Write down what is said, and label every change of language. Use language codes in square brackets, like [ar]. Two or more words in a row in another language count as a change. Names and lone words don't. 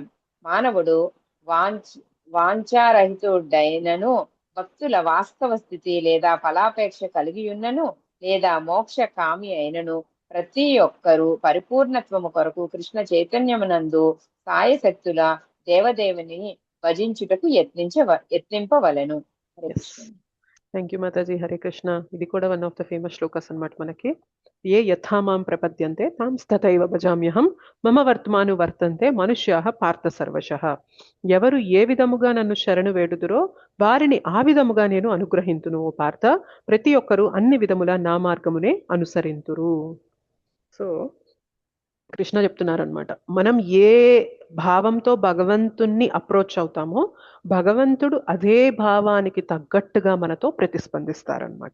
[te] మానవుడు వాంఛారహితుడైనను భక్తుల వాస్తవ స్థితి లేదా ఫలాపేక్ష కలిగి ఉన్నను లేదా మోక్ష కామి అయినను ప్రతి ఒక్కరూ పరిపూర్ణత్వము కొరకు కృష్ణ చైతన్యమునందు సాయశక్తుల దేవదేవుని భజించుటకు యత్నింపవలెను. హరే కృష్ణ. [en] thank you [te] మాతాజీ. హరే కృష్ణ. ఇది కూడా [en] one of the famous slokas [te] అన్నమాట మనకి. [sa] ఏ యథా మాం ప్రపద్యంతే తాం తథైవ భజామ్యహం మమ వర్తమాను వర్తంతే మనుష్యాః పార్థ సర్వశః. [te] ఎవరు ఏ విధముగా నన్ను శరణు వేడుదురో వారిని ఆ విధముగా నేను అనుగ్రహింతును ఓ పార్థ. ప్రతి ఒక్కరూ అన్ని విధముల నా మార్గమునే అనుసరింతురు. సో కృష్ణ చెప్తున్నారనమాట, మనం ఏ భావంతో భగవంతుణ్ణి అప్రోచ్ అవుతామో భగవంతుడు అదే భావానికి తగ్గట్టుగా మనతో ప్రతిస్పందిస్తారనమాట.